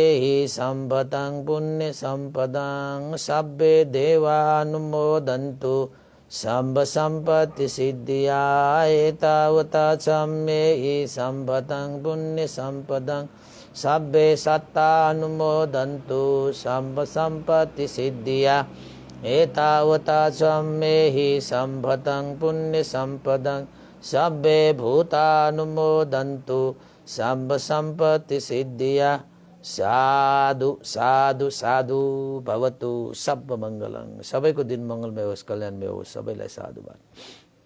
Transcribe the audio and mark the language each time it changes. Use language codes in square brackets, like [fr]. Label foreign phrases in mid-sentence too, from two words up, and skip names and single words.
[pi] सम्पदं पुण्य सम्पदं सब्बे देवानुमोदन्तु सम्ब सम्पत्ति सिद्धिया एतावता च मे सम्पदं पुण्य सम्पदं सब्बे सत्तानुमोदन्तु सम्ब सम्पत्ति सिद्धिया एतावता च मे सम्पदं पुण्य सम्पदं सब्बे भूतानुमोदन्तु सम्ब सम्पत्ति सिद्धिया। साधु साधु साधु भवतु सब मङ्गलम्। [ne] सबैको दिन मङ्गलमय होस्, कल्याणमय होस्। सबैलाई साधुवाद।